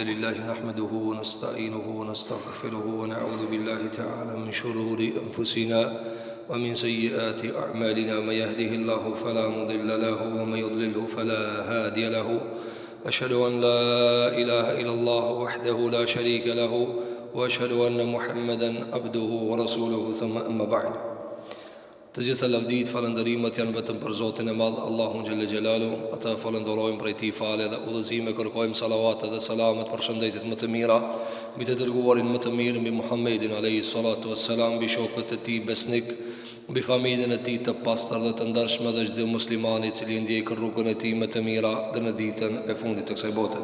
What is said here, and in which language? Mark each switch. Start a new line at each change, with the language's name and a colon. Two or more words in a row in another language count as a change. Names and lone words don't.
Arabic: لله نحمده ونستعينه ونستغفره ونعوذ بالله تعالى من شرور أنفسنا ومن سيئات أعمالنا من يهده الله فلا مضل له ومن يضلله فلا هادي له أشهد أن لا إله إلا الله وحده لا شريك له وأشهد أن محمدا عبده ورسوله ثم أما بعد.
Albanian: Të gjitha lavdit, falëndërimet janë vetëm për Zotin e Madh, Allahun
Arabic: جل جلاله.
Albanian: Ata falënderojmë prej Tij fale dhe udhëzime, kërkojmë salavat dhe selamet për shëndetjet më të mira mbi të dërguarin më të mirë, mbi Muhammedin
Arabic: عليه الصلاة والسلام,
Albanian: mbi shokët e Tij besnik, mbi familjen e Tij të pastër dhe të ndershme dhe çdo muslimani i cili ndjek rrugën e Tij më të mira dhe në ditën e fundit të kësaj bote.